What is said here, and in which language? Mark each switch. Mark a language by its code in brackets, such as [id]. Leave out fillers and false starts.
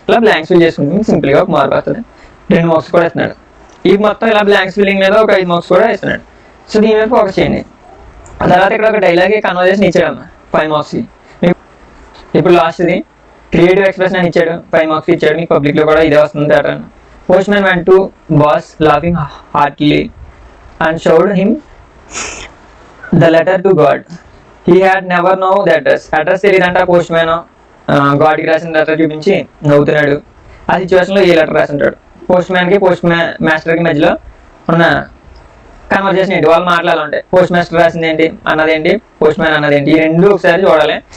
[te] ఇలా blanks fill చేసుకుంటే మీకు సింపుల్గా ఒక మార్క్ వస్తుంది. 2 మార్క్స్ కూడా ఇస్తున్నాడు. ఈ మొత్తం ఇలా బ్లాంక్స్ ఫిల్లింగ్ మీద ఒక 5 మార్క్స్ కూడా ఇస్తున్నాడు. సో దీని మీద ఫోకస్ చేయండి. తర్వాత ఇక్కడ ఒక డైలాగ్ కన్వర్జేషన్ ఇచ్చాడమ్మా 5 మార్క్స్కి. మీకు ఇప్పుడు లాస్ట్ది క్రియేటివ్ ఎక్స్ప్రెషన్ అని ఇచ్చాడు, 5 మార్క్స్ ఇచ్చాడు. మీకు పబ్లిక్లో కూడా ఇదే వస్తుంది pattern. [en] Postman went to boss laughing heartily and showed him the letter to God. He had never known the address. [te] Address తెలియదంట post man గాడ్కి రాసిన లెటర్ చూపించి నవ్వుతున్నాడు. ఆ సిచ్యువేషన్లో ఏ లెటర్ రాసి ఉంటాడు. పోస్ట్ మాస్టర్కి మధ్యలో ఉన్న కన్వర్జేషన్ ఏంటి, వాళ్ళు మాట్లాడాలంటే పోస్ట్ మాస్టర్ రాసింది ఏంటి అన్నదేంటి, పోస్ట్ మ్యాన్ అన్నదేంటి, ఈ రెండు ఒకసారి చూడాలి.